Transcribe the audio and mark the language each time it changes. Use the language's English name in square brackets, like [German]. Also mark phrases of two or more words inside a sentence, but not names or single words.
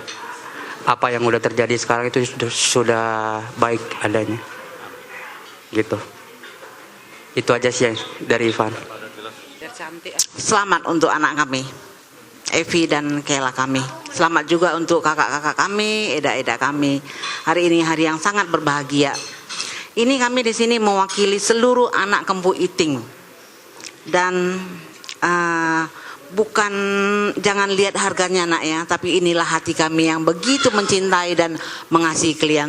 [Indonesian] Apa yang udah terjadi sekarang itu sudah baik adanya. Gitu. Itu aja sih dari Ivan. Selamat untuk anak kami, Evi dan Kela kami. Selamat juga untuk kakak-kakak kami, eda-eda kami. Hari ini hari yang sangat berbahagia. Ini kami di sini mewakili seluruh anak Kempu Iting. Dan bukan, jangan lihat harganya nak ya, tapi inilah hati kami yang begitu mencintai dan mengasihi kalian.